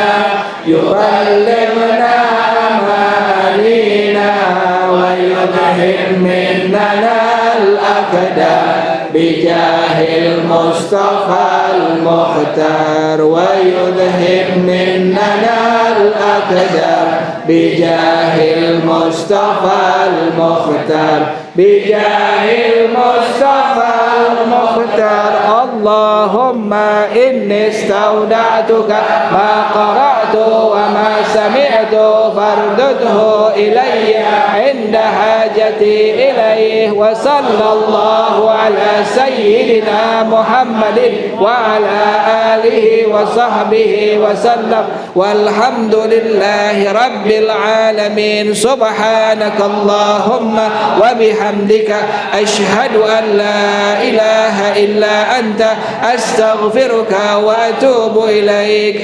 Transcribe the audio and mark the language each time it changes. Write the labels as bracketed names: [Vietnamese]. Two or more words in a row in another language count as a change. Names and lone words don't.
[Arabic] يبلغنا أمانينا، ويدفع منا الأقدار بجاه المصطفى المختار، ويدفع منا الأقدار بجاه المصطفى المختار، بجاه المصطفى المختار. اللهم إني استودعتك ما قرأت وما سمعت فاردده إلي عند حاجتي إليه، وصلى الله على سيدنا محمد وعلى آله وصحبه وسلم، والحمد لله رب العالمين. سبحانك اللهم وبحمدك أشهد أن لا إله إلا أنت أستغفرك وأتوب إليك.